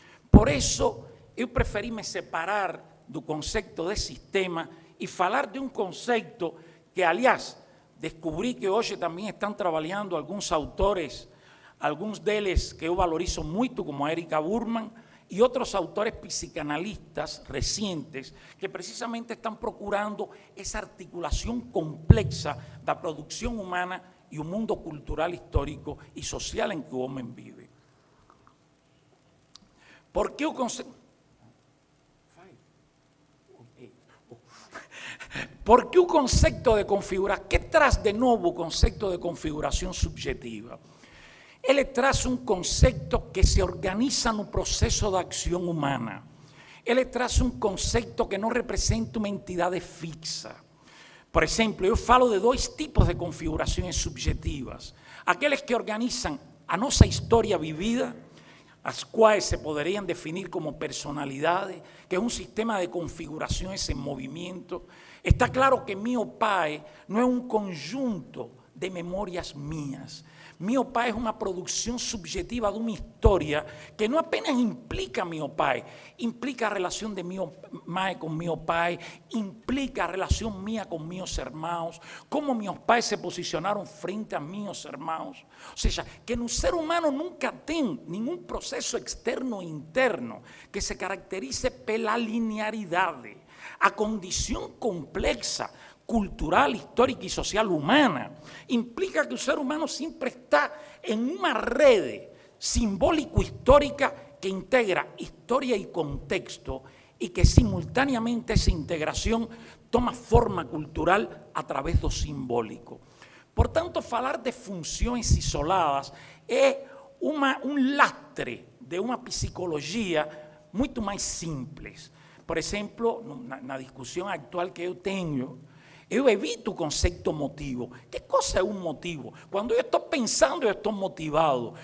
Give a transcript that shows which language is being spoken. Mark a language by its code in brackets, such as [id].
[pt] Por isso, eu preferi me separar do conceito de sistema e falar de um conceito que, aliás, descobri que hoje também estão trabalhando alguns autores, alguns deles que eu valorizo muito, como a Erika Burman, e outros autores psicanalistas recientes que precisamente estão procurando essa articulação complexa da produção humana [es] y un mundo cultural, histórico y social en que el hombre vive. ¿Por qué un concepto de configuración? ¿Qué traz de nuevo el concepto de configuración subjetiva? Él traz un concepto que se organiza en un proceso de acción humana. Él traz un concepto que no representa una entidad fixa. [pt] Por exemplo, eu falo de dois tipos de configurações subjetivas. Aqueles que organizam a nossa história vivida, as quais se poderiam definir como personalidade, que é um sistema de configurações em movimento. Está claro que meu pai não é um conjunto de memórias minhas. Meu pai é uma produção subjetiva de uma história que não apenas implica meu pai, implica a relação de minha mãe com meu pai, implica a relação minha com meus irmãos, como meus pais se posicionaram frente a meus irmãos. Ou seja, que no ser humano nunca tem nenhum processo externo ou interno que se caracterize pela linearidade. A condição complexa [es] cultural, histórica y social humana. Implica que el ser humano siempre está en una red simbólico-histórica que integra historia y contexto y que simultáneamente esa integración toma forma cultural a través do simbólico. [pt] Por tanto, falar de funções isoladas é um lastre de uma psicologia muito mais simples. Por exemplo, na discussão atual que eu tenho, eu evito o conceito motivo. Que coisa é um motivo? Quando eu estou pensando, eu estou motivado.